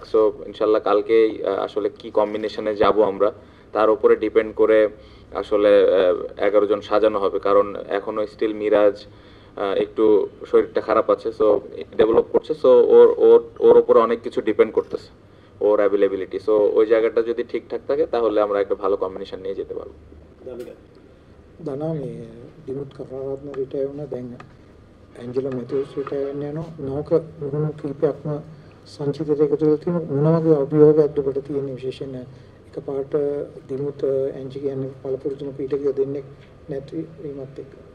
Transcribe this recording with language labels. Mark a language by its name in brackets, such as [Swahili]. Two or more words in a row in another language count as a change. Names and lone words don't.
[Bangla] সো ইনশাল্লাহ কালকেই আসলে কি কম্বিনেশনে যাব আমরা তার উপরে ডিপেন্ড করে আসলে 11 জন সাজানো হবে, কারণ এখনো স্টিল মিরাজ একটু শরীরটা খারাপ আছে, সো ডেভেলপ করছে, সো ওর উপরে অনেক কিছু ডিপেন্ড করতেছে, ওর অ্যাভেলেবিলিটি। সো ওই জায়গাটা যদি ঠিকঠাক থাকে তাহলে আমরা একটা ভালো কম্বিনেশন নিয়ে যেতে পারবো। [Sinhala] দানা මේ දිමුත් කරාරත්න රිටයර් වුණා, දැන් ඇන්ජලෝ මැතිව්ස් රිටයර් වෙන්න යනවා. නෝක මුහුණු කීපයක්ම සංචිතයට එකතු වෙලා තියෙන මොන වගේ අභියෝගයක්ද ඔබට තියෙන? විශේෂයෙන් එකපාරට දිමුත් ඇන්ජි කියන්නේ පළපුරුදුම පීඨකය දෙන්නේ නැති වීමත් එක්ක